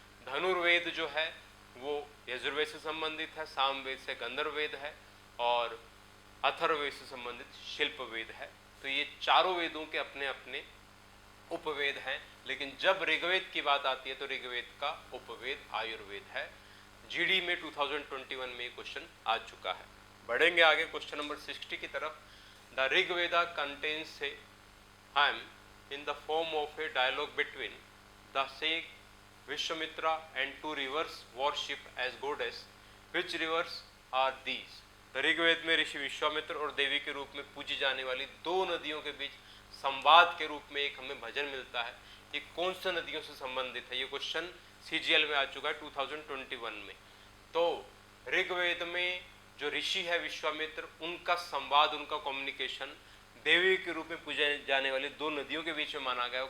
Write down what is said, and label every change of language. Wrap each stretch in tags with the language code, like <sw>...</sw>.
<hi>धनुर्वेद जो है वो यजुर्वेद से संबंधित है, सामवेद से गंधर्ववेद है, और अथर्ववेद से संबंधित शिल्पवेद है। तो ये चारों वेदों के अपने अपने उपवेद हैं। लेकिन जब ऋग्वेद की बात आती है तो ऋग्वेद का उपवेद आयुर्वेद है। जीडी में 2021 में क्वेश्चन आ चुका है। बढ़ेंगे आगे क्वेश्चन नंबर 60 की तरफ।</hi> <en>The Rigveda contains a hymn in the form of a dialogue between the sage Vishwamitra and 2 rivers worshipped as goddess. Which rivers are these?</en> <hi>तो ऋग्वेद में ऋषि विश्वामित्र और देवी के रूप में पूजी जाने वाली 2 नदियों के बीच संवाद के रूप में एक हमें भजन मिलता है। ये कौन सी नदियों से संबंधित है? ये क्वेश्चन सीजीएल में आ चुका है 2021 में। तो ऋग्वेद में जो ऋषि है विश्वामित्र, उनका संवाद, उनका कम्युनिकेशन देवी के रूप में पूजे जाने वाली 2 नदियों के बीच में माना गया।</hi>